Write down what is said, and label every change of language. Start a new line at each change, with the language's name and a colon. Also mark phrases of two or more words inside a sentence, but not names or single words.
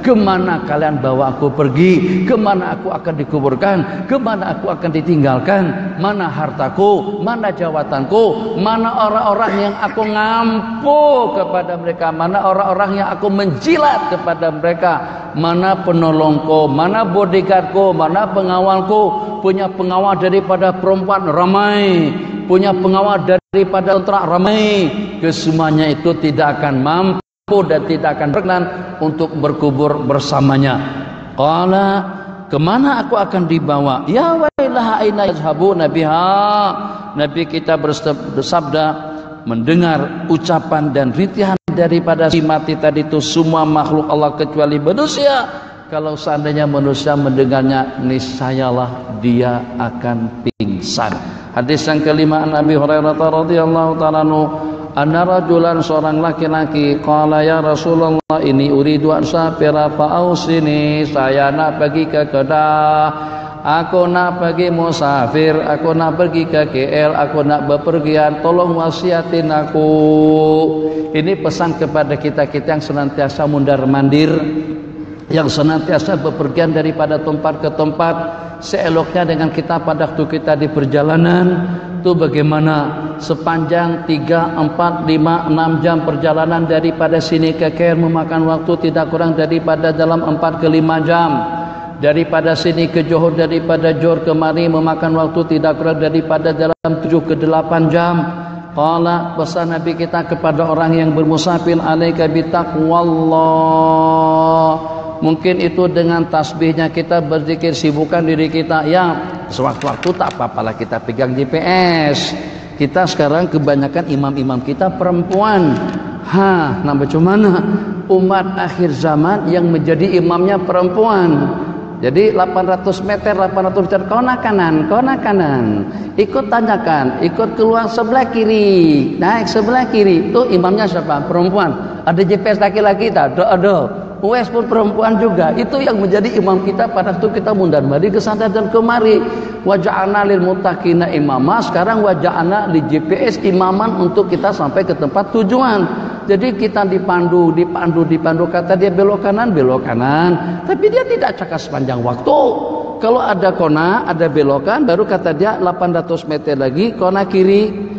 Malay: Kemana kalian bawa aku pergi? Kemana aku akan dikuburkan? Kemana aku akan ditinggalkan? Mana hartaku? Mana jawatanku? Mana orang-orang yang aku ngampu kepada mereka? Mana orang-orang yang aku menjilat kepada mereka? Mana penolongku? Mana bodyguardku? Mana pengawalku? Punya pengawal daripada perempuan ramai, punya pengawal daripada tentera ramai. Kesemuanya itu tidak akan mampu dan tidak akan berkenan untuk berkubur bersamanya. Qala, kemana aku akan dibawa?
Arabic: يا ويلها أين يذهبون بها.
Malay: Nabi kita bersabda, mendengar ucapan dan rintihan daripada si mati tadi itu semua makhluk Allah kecuali manusia. Kalau seandainya manusia mendengarnya, niscayalah dia akan pingsan. Hadis yang kelima, Nabi Hurairah
Arabic: رضي الله تعالى عنه أن رجلا,
Malay: seorang laki-laki,
Arabic: قال يا رسول الله,
Malay: ini
Arabic: أريد أن أسافر فأوصني,
Malay: saya nak pergi ke Kedah, aku nak pergi musafir, aku nak pergi ke KL, aku nak bepergian, tolong wasiatin aku. Ini pesan kepada kita-kita yang senantiasa mundar-mandir, yang senantiasa bepergian daripada tempat ke tempat. Seeloknya dengan kita pada waktu kita di perjalanan itu bagaimana sepanjang 3, 4, 5, 6 jam perjalanan daripada sini ke KL memakan waktu tidak kurang daripada dalam 4 ke 5 jam. Daripada sini ke Johor, daripada Johor kemari memakan waktu tidak kurang daripada dalam 7 ke 8 jam. Qala, pesan Nabi kita kepada orang yang bermusafir,
Arabic: عليك بتقوى الله.
Malay: Mungkin itu dengan tasbihnya kita berzikir, sibukkan diri kita. Ya, sewaktu-waktu tak apa-apalah kita pegang GPS. Kita sekarang kebanyakan imam-imam kita perempuan. Nah bagaimana umat akhir zaman yang menjadi imamnya perempuan? Jadi 800 meter, kona kanan, ikut tanjakan, ikut keluar sebelah kiri, naik sebelah kiri. Itu imamnya siapa? Perempuan. Ada GPS laki-laki tak? Ada. US pun perempuan juga. Itu yang menjadi imam kita pada waktu kita mundar-mandir ke sana dan kemari.
Arabic: واجعلنا للمتقين إماما.
Malay: Sekarang
Arabic: واجعلنا ل
Malay: GPS imaman untuk kita sampai ke tempat tujuan. Jadi kita dipandu. Kata dia belok kanan. Tapi dia tidak cakap sepanjang waktu. Kalau ada kona, ada belokan, baru kata dia 800 meter lagi kona kiri.